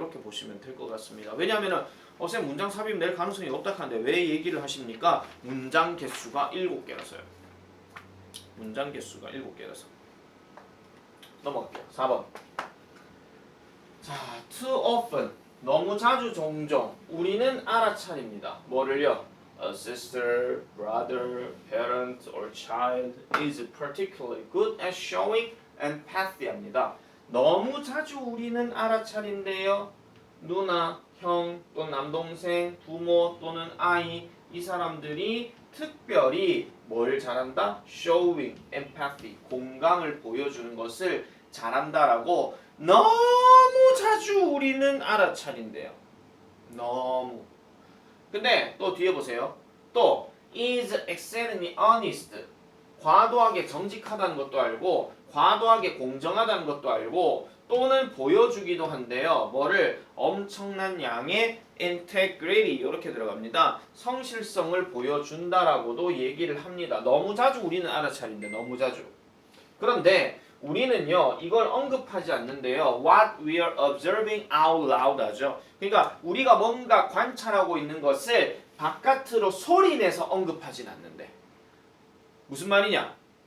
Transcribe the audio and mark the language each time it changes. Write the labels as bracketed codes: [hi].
[ko] 이렇게 보시면 될 것 같습니다. 왜냐하면은 쌤 문장 삽입 낼 가능성이 없다 하는데 왜 얘기를 하십니까? 문장 개수가 7개라서요. 문장 개수가 7개라서. 넘어갈게요. 4번. 자, too often. 너무 자주 종종 우리는 알아차립니다. 뭐를요? [en] A sister, brother, parent, or child is particularly good at showing empathy [ko] 합니다. 너무 자주 우리는 알아차린대요. 누나, 형, 또는 남동생, 부모 또는 아이 이 사람들이 특별히 뭘 잘한다? [en] Showing empathy, [ko] 공감을 보여주는 것을 잘한다라고 너무 자주 우리는 알아차린대요. 너무. 근데 또 뒤에 보세요. 또 [en] is excellently honest. [ko] 과도하게 정직하다는 것도 알고 과도하게 공정하다는 것도 알고 또는 보여주기도 한데요. 뭐를 엄청난 양의 integrity 이렇게 들어갑니다. 성실성을 보여준다라고도 얘기를 합니다. 너무 자주 우리는 알아차린데 너무 자주. 그런데 우리는요 이걸 언급하지 않는데요. [en] What we are observing out loud [ko] 하죠. 그러니까 우리가 뭔가 관찰하고 있는 것을 바깥으로 소리내서 언급하진 않는데 무슨 말이냐?